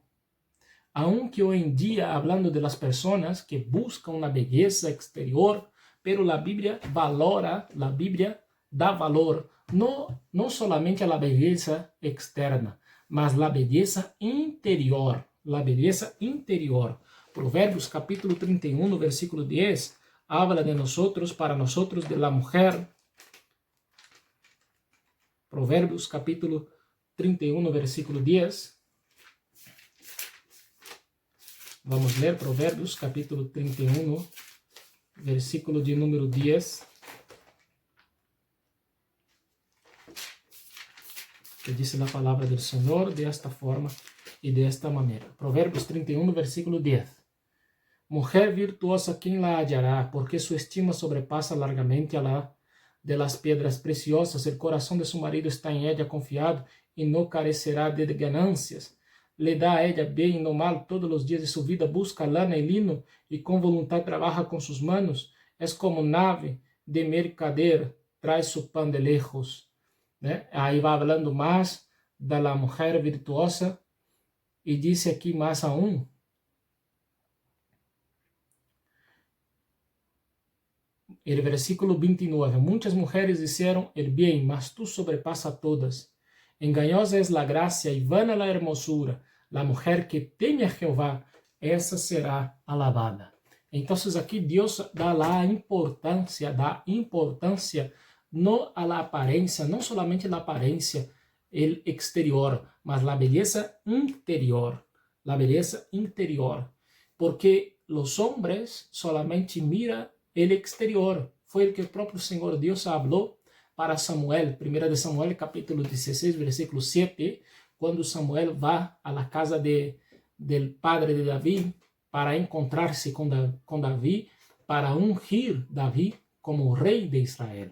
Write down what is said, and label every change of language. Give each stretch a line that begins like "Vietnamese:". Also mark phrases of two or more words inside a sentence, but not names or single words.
Spanish: Aunque hoy en día, hablando de las personas que buscan una belleza exterior, pero la Biblia da valor no solamente a la belleza externa, mas la belleza interior, Provérbios capítulo 31, versículo 10, habla de nosotros, para nosotros, de la mujer. Provérbios capítulo 31, versículo 10.
Portuguese: Vamos ler Provérbios capítulo 31, versículo de número 10.
Spanish: Que dice la palabra del Señor de esta forma y de esta manera. Provérbios 31, versículo 10. Mujer virtuosa, ¿quién la hallará? Porque su estima sobrepasa largamente a la de las piedras preciosas. El corazón de su marido está en ella confiado y no carecerá de ganancias. Le da a ella bien y no mal todos los días de su vida. Busca lana y lino y con voluntad trabaja con sus manos. Es como nave de mercader, trae su pan de lejos.
Portuguese: Aí vai falando mais da
Spanish: la mujer virtuosa
Portuguese: e disse aqui mais aún,
Spanish: el versículo
Portuguese: 29, muitas mujeres disseram
Spanish: el bien,
Portuguese: mas
Spanish: tú sobrepasa todas. Engañosa es la gracia y vana la hermosura. La mujer que teme a Jehová,
Portuguese: essa será alabada. Então aqui Deus dá importância
Spanish: no a la apariencia, no solamente la apariencia, el exterior, mas la belleza interior, porque los hombres solamente miran el exterior. Foi el que el propio Señor Dios habló para Samuel, 1 de Samuel capítulo 16, versículo 7, cuando Samuel va a la casa del padre de David para encontrarse con David, para ungir David como rey de Israel.